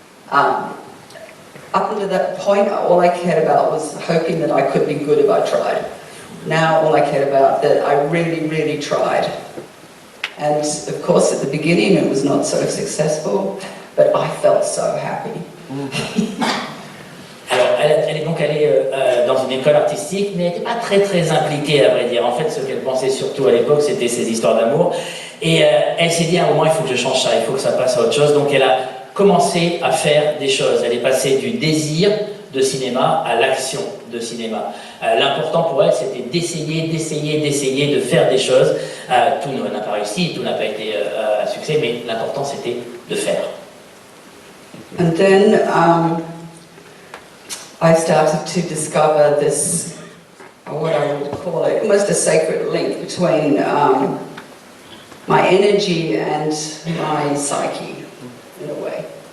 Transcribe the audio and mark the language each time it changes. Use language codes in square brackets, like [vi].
[en] Up until that point, all I cared about was hoping that I could be good if I tried. Now all I cared about that I really, really tried. And of course, at the beginning, it was not so successful, but I felt so happy. [fr] elle est donc allée dans une école artistique, mais elle n'était pas très très impliquée, à vrai dire. En fait, ce qu'elle pensait surtout à l'époque, c'était ses histoires d'amour. Et elle s'est dit, à un moment, il faut que je change ça, il faut que ça passe à autre chose. Donc elle a commencé à faire des choses. Elle est passée du désir de cinéma à l'action de cinéma. L'important pour elle, c'était d'essayer de faire des choses. Tout n'a pas réussi, tout n'a pas été un succès, mais l'important, c'était de faire. [en] And then I started to discover this, what I would call it, almost a sacred link between my energy and my psyche, in a way.